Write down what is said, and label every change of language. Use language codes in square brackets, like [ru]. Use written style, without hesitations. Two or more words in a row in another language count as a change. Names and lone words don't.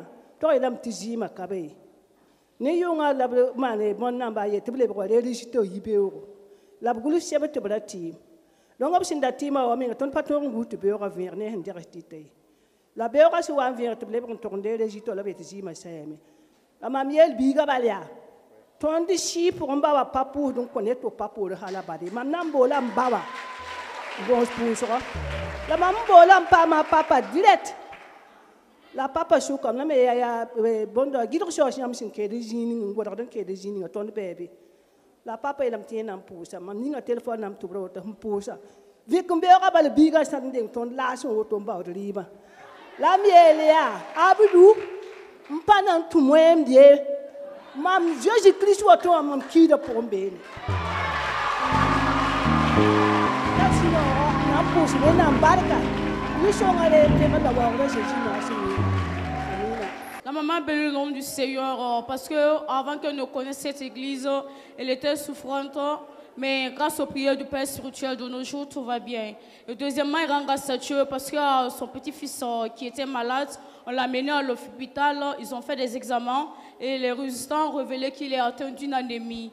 [mos] tog yeelame tɩ zɩɩmã ka be ne yʋngã la b maan bõn-namba a ye tɩ b lebg wa reerɩsɩtã yi-beoogo la b gʋls sɛb tɩ b ra tɩɩm donc b sẽn da tɩɩmã wa menga tõnd pa tõog n gus tɩ beoogã vẽeg ne sẽn degs tɩta ye la beoogã sẽn wa n vẽeg tɩ b lebg n tog n dee résitã la b yetɩ zɩɩmã sɛɛme la mam yeel biigã bal yaa tõnd sɩɩ pʋgẽ ba wa pa pʋʋsd n kõ ne tɩ pa poore hala bade mam na n boola m ba wa bõos pʋʋsgɔ la mam n boola n paama papa direct la papa sʋkame la me yaa bõnda gɩdg saoos yãmb sẽn keed zĩig ning n godgd n keed zĩig ninga tõnd bɛɛbe la papa yeelame tɩ yẽ na n pʋʋsa mam ninga telefon nam tʋbra woto sẽn pʋʋsa vɩk n beoogã bala biigã sãd n deng tõnd laas n woto n baood rɩɩbã la m yeel yaa abdu n pa na n tʋm wẽemd ye mam jésus kirist woto wã mam kiidã pʋgẽ beene la sɩnã na n pʋʋs wẽnnaam barka yɩ-sõngã re tẽgã la waoogrã jésus maasẽ [fr] La maman bénit le nom du Seigneur parce que avant qu'elle ne connaisse cette église, elle était souffrante, mais grâce aux prières du Père spirituel de nos jours, tout va bien. Et deuxièmement, elle rend grâce à Dieu parce que son petit-fils qui était malade, on l'a mené à l'hôpital, ils ont fait des examens et les résultats ont révélé qu'il est atteint d'une anémie.